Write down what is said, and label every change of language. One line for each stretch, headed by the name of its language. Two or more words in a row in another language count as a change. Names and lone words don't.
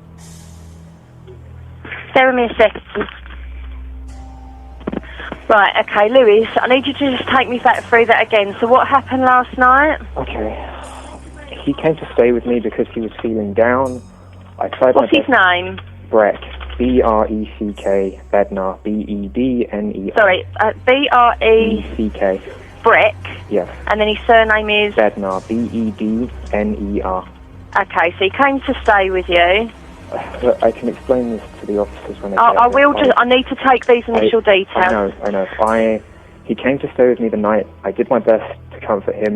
English: Bear with me a second. Right, okay, Lewis, I need you to just take me back through that again. So what happened last night? Okay. He came to stay with me because he was feeling down. I tried What's my his best. name? Brett. B-R-E-C-K, Bednar, B-E-D-N-E-R. Sorry, B-R-E E-C-K, Brick, yes. and then his surname is... Bednar, B-E-D-N-E-R. Okay, so he came to stay with you. Look, I can explain this to the officers when they get I there. will just... I need to take these initial details. I know. He came to stay with me the night. I did my best to comfort him.